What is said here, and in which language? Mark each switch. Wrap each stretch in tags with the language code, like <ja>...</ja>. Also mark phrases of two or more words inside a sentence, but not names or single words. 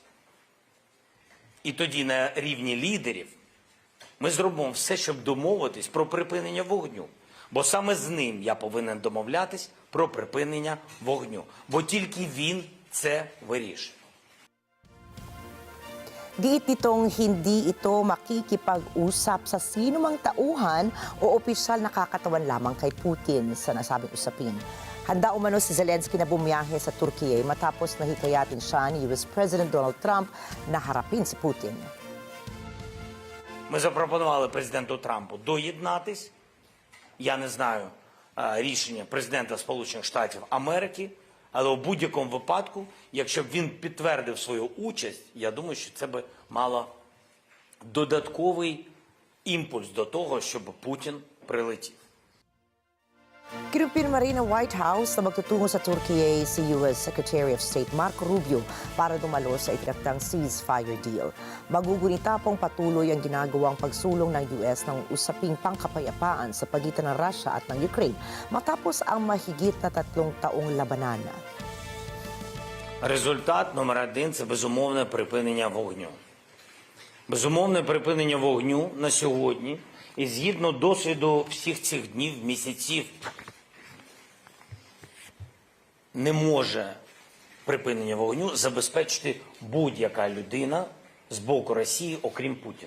<uk>І тоді на рівні лідерів ми зробимо все, щоб домовитись про припинення вогню. Бо саме з ним я повинен домовлятись про припинення вогню. Бо тільки він це вирішує.</uk> <tl>Giit nitong hindi ito makikipag-usap sa sinumang tauhan o opisyal na kakatawan lamang kay Putin sa nasabing usapin. Handa umano si Zelensky na bumiyahe sa Turkiye matapos nahikayatin siya ni US President Donald Trump na harapin si Putin.</tl> <uk>Ми запропонували президенту Трампу доєднатись. Я не знаю рішення президента Сполучених Штатів Америки, але у будь-якому випадку, якщо б він підтвердив свою участь, я думаю, що це би мало додатковий імпульс до того, щоб Путін прилетів.</uk> <tl>Kinumpirma rin ng White House na magtutungo sa Turkiye si US Secretary of State Marco Rubio para dumalo sa itinaktang</tl> <en>ceasefire deal.</en> <tl>Magugunita pong patuloy ang ginagawang pagsulong ng US ng usaping pangkapayapaan sa pagitan ng Russia at ng Ukraine matapos ang mahigit na 3 taong labanan.</tl> <uk>Результат номер 1 – це безумовне припинення вогню. Безумовне припинення вогню на сьогодні і згідно досвіду всіх цих днів, місяців, не може припинення вогню забезпечити будь-яка людина з боку Росії, окрім Путіна.</uk>